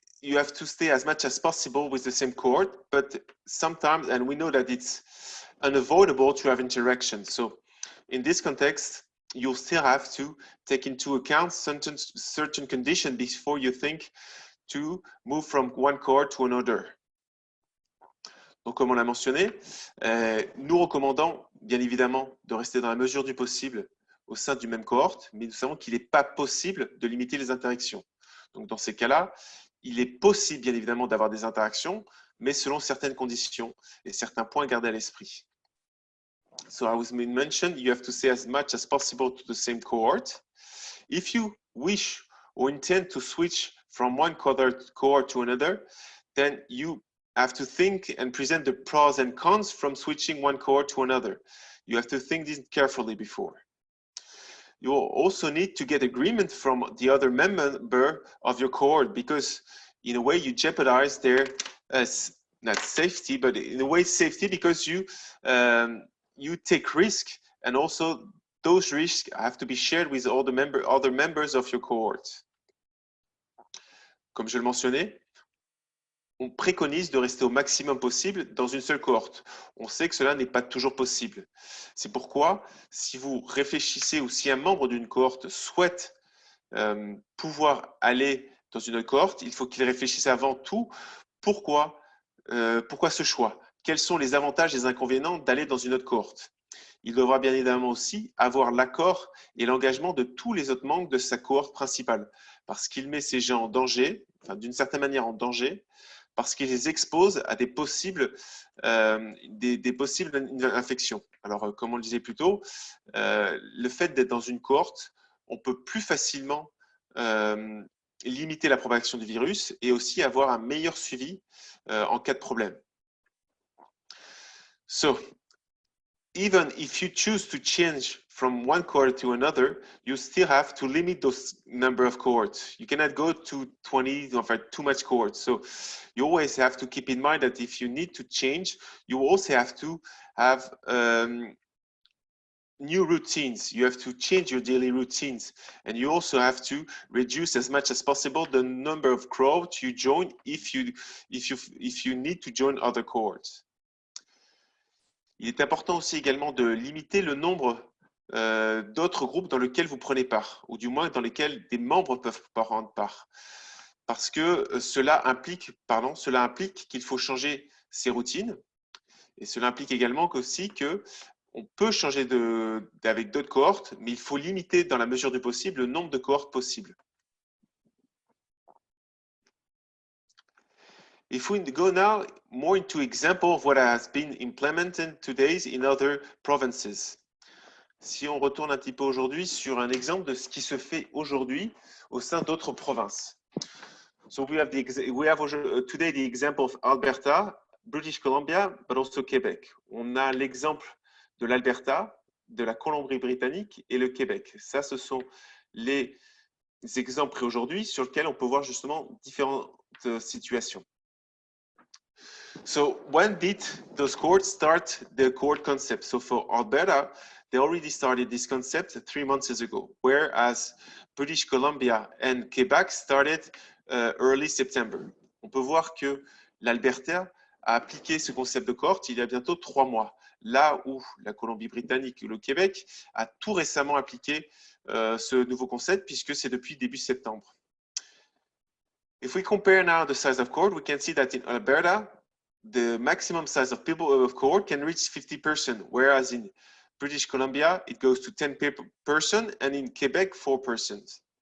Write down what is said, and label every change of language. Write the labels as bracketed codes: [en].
[en] you have to stay as much as possible with the same cohort, but sometimes, and we know that it's unavoidable to have interaction. So in this context, you'll still have to take into account certain conditions before you think to move from one cohort to another. [fr] Donc, comme on l'a mentionné, nous recommandons bien évidemment de rester dans la mesure du possible au sein du même cohorte, mais nous savons qu'il n'est pas possible de limiter les interactions. Donc, dans ces cas-là, il est possible bien évidemment d'avoir des interactions, mais selon certaines conditions et certains points à garder à l'esprit. [en] So, as we mentioned, you have to stay as much as possible to the same cohort. If you wish or intend to switch from one cohort to another, then you have to think and present the pros and cons from switching one cohort to another. You have to think this carefully before. You will also need to get agreement from the other member of your cohort, because in a way you jeopardize their not safety, but in a way safety, because you take risk, and also those risks have to be shared with all the other members of your cohort. [fr] Comme je le mentionnais, on préconise de rester au maximum possible dans une seule cohorte. On sait que cela n'est pas toujours possible. C'est pourquoi, si vous réfléchissez ou si un membre d'une cohorte souhaite pouvoir aller dans une autre cohorte, il faut qu'il réfléchisse avant tout pourquoi ce choix. Quels sont les avantages et les inconvénients d'aller dans une autre cohorte? Il devra bien évidemment aussi avoir l'accord et l'engagement de tous les autres membres de sa cohorte principale, parce qu'il met ces gens en danger, enfin, d'une certaine manière en danger, parce qu'il les expose à des possibles infections. Alors, comme on le disait plus tôt, le fait d'être dans une cohorte, on peut plus facilement limiter la propagation du virus et aussi avoir un meilleur suivi en cas de problème. [en] So, even if you choose to change from one cohort to another, you still have to limit those number of cohorts. You cannot go to 20 or too much cohorts. So you always have to keep in mind that if you need to change, you also have to have new routines. You have to change your daily routines, and you also have to reduce as much as possible the number of cohorts you join if you need to join other cohorts. [fr] Il est important aussi également de limiter le nombre d'autres groupes dans lesquels vous prenez part, ou du moins dans lesquels des membres peuvent prendre part. Parce que cela implique qu'il faut changer ses routines, et cela implique également aussi qu'on peut changer avec d'autres cohortes, mais il faut limiter dans la mesure du possible le nombre de cohortes possibles. [en] If we go now more into example of what has been implemented today in other provinces. [fr] Si on retourne un petit peu aujourd'hui sur un exemple de ce qui se fait aujourd'hui au sein d'autres provinces. [en] So we have today the example of Alberta, British Columbia, but also Québec. [fr] On a l'exemple de l'Alberta, de la Colombie-Britannique et le Québec. Ça, ce sont les exemples aujourd'hui sur lesquels on peut voir justement différentes situations. [en] So when did those cohorts start the cohort concept? So for Alberta, they already started this concept 3 months ago, whereas British Columbia and Quebec started early September. [fr] On peut voir que l'Alberta a appliqué ce concept de cohorte il y a bientôt 3 mois, là où la Colombie-Britannique et le Québec a tout récemment appliqué ce nouveau concept, puisque c'est depuis début septembre. [en] If we compare now the size of cohort, we can see that in Alberta, the maximum size of people of cohort can reach 50%, whereas in British Columbia, it goes to 10%, and in Quebec, 4%.